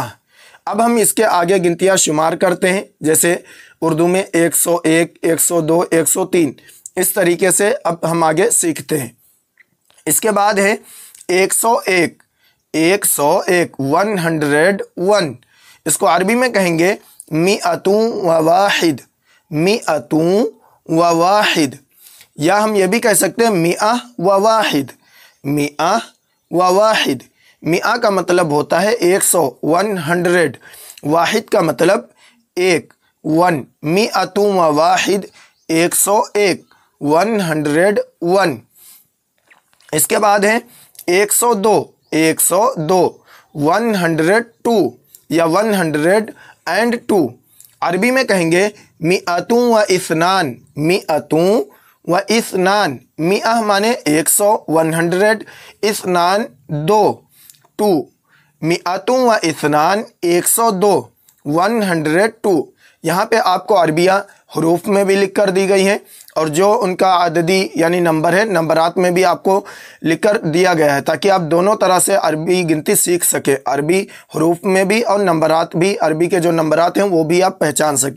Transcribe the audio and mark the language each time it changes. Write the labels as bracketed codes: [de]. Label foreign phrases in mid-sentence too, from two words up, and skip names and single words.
[hi] अब हम इसके आगे गिनतियाँ शुमार करते हैं, जैसे उर्दू में 101, 102, 103। इस तरीके से अब हम आगे सीखते हैं। इसके बाद है 101, 101 101। इसको अरबी में कहेंगे [ar] مئة وواحد، مئة وواحد. [hi] या हम ये भी कह सकते हैं [ar] مئة وواحد، مئة وواحد. [hi] मिआ का मतलब होता है 100, 100। वाहिद का मतलब 1, 1। [ar] مئة وواحد [hi] 101, 101। इसके बाद है 102, 102 102 या 102। अरबी में कहेंगे [ar] مئة واثنان، مئة واثنان. [hi] मिआ माने 100, 100, इस्नान 2, 2। [ar] مئة واثنان [hi] 102, 102। यहाँ पे आपको अरबिया हरूफ में भी लिख कर दी गई हैं, और जो उनका आददी यानी नंबर है, नंबरात में भी आपको लिख कर दिया गया है ताकि आप दोनों तरह से अरबी गिनती सीख सके। अरबी हरूफ में भी और नंबरात भी, अरबी के जो नंबरात हैं वो भी आप पहचान सके।